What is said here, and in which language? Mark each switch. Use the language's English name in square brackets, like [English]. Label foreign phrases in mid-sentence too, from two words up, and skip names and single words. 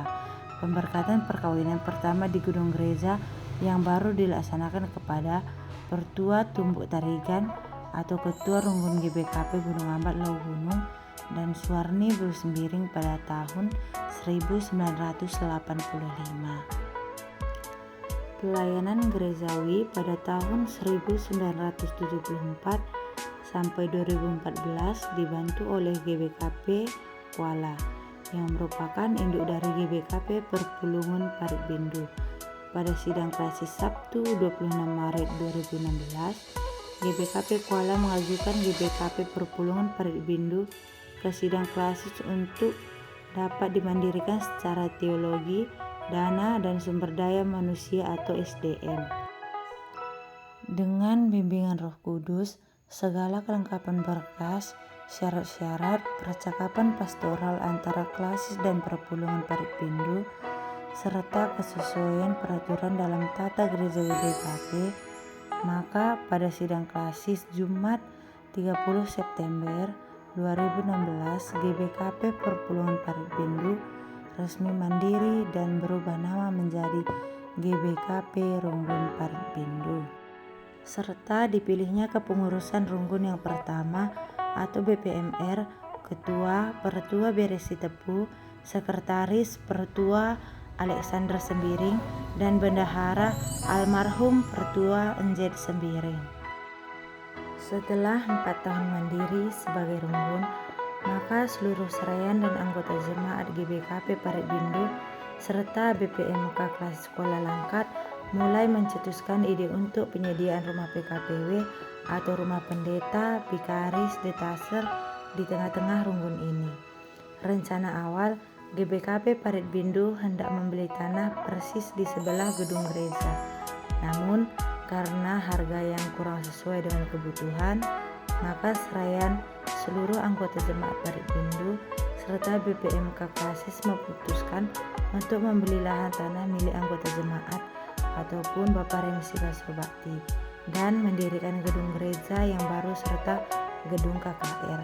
[Indonesian] Pemberkatan perkawinan pertama di gedung gereja yang baru dilaksanakan kepada Pertua Tumbuk Tarigan atau Ketua Runggun GBKP Gunung Ambat Lau Gunung dan Suwarni Bru Sembiring pada tahun 1985. Pelayanan gerejawi pada tahun 1974 sampai 2014 dibantu oleh GBKP Kuala yang merupakan induk dari GBKP Perpulungan Parit Bindu. Pada sidang klasis Sabtu 26 Maret 2016, GBKP Kuala mengajukan GBKP Perpulungan Parit Bindu ke sidang klasis untuk dapat dimandirikan secara teologi, dana, dan sumber daya manusia atau SDM. Dengan bimbingan Roh Kudus, segala kelengkapan berkas, syarat-syarat, percakapan pastoral antara klasis dan Perpulungan Parit Bindu, serta kesesuaian peraturan dalam tata gereja GBKP, maka pada sidang klasis Jumat 30 September 2016, GBKP Perpulungan Parit Bindu resmi mandiri dan berubah nama menjadi GBKP Runggun Parit Bindu, serta dipilihnya kepengurusan Runggun yang pertama atau BPMR, Ketua Pertua Beres Sitepu, Sekretaris Pertua Alexander Sembiring, dan Bendahara almarhum Pertua Enjet Sembiring. Setelah 4 tahun mandiri sebagai Runggun, maka seluruh serayan dan anggota jemaat GBKP Parit Bindu serta BPMK Klasik Sekolah Langkat mulai mencetuskan ide untuk penyediaan rumah PKPW atau rumah pendeta, bikaris, detaser di tengah-tengah Runggun ini. Rencana awal GBKP Parit Bindu hendak membeli tanah persis di sebelah gedung gereja. Namun karena harga yang kurang sesuai dengan kebutuhan, Maka seraian seluruh anggota jemaat Parit Bindu serta BPMK Klasis memutuskan untuk membeli lahan tanah milik anggota jemaat ataupun Bapak Remisi Kasih Bakti dan mendirikan gedung gereja yang baru serta gedung KKR.